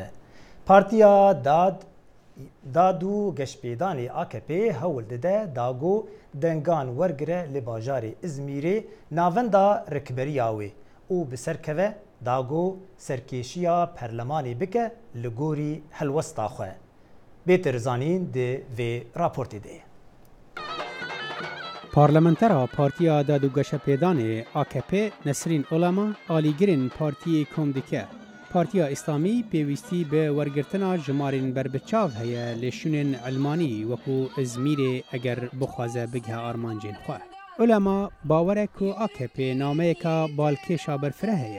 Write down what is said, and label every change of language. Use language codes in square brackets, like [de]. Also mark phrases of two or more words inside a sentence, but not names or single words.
[ku] Partiya Dad û Geşpêdanê AKP hewl dide dago dengan wergire li bajarê İzmîrê navenda rêkberiya wê û bi serkeve dago serkêşiya perlemanê bike li gorî helwesta xwe. Bêtir zanîn di vê raportê de. پارلمانترا پارتیا داد و گەشەپێدانê AKP Nesrîn Olema alîgirên partiyê kom dike. Partiya İslamî pêwîstî bi wergirtina jimarên berbiçav heye lê şûnên Elmanî wekû İzmîrê eger bixwaze bigihe armancên xwe. Olema bawer e ku AKP nameyeka balkêşa berfireh heye.